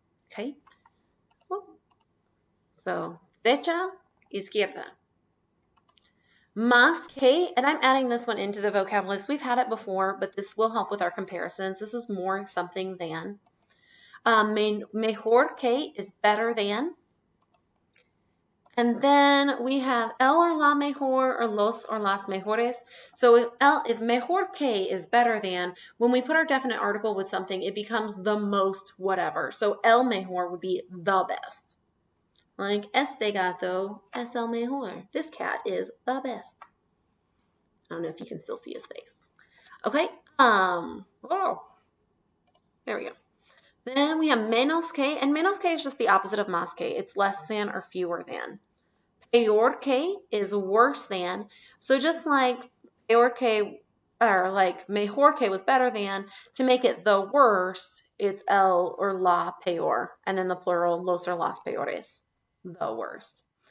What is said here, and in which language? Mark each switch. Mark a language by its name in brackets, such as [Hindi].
[English] Okay, so derecha, izquierda. Más que, and I'm adding this one into the vocab list. We've had it before, but this will help with our comparisons. This is more something than. Mejor que is better than. And then we have el or la mejor or los or las mejores. So if mejor que is better than, when we put our definite article with something, it becomes the most whatever. So el mejor would be the best. [Spanish] Like, este gato es el mejor. [English] This cat is the best. I don't know if you can still see his face. Okay. Oh, there we go. Then we have menos que, and menos que is just the opposite of más que. It's less than or fewer than. Peor que is worse than. So just like peor que, or like mejor que was better than, to make it the worst, it's el or la peor, and then the plural los or las peores, the worst.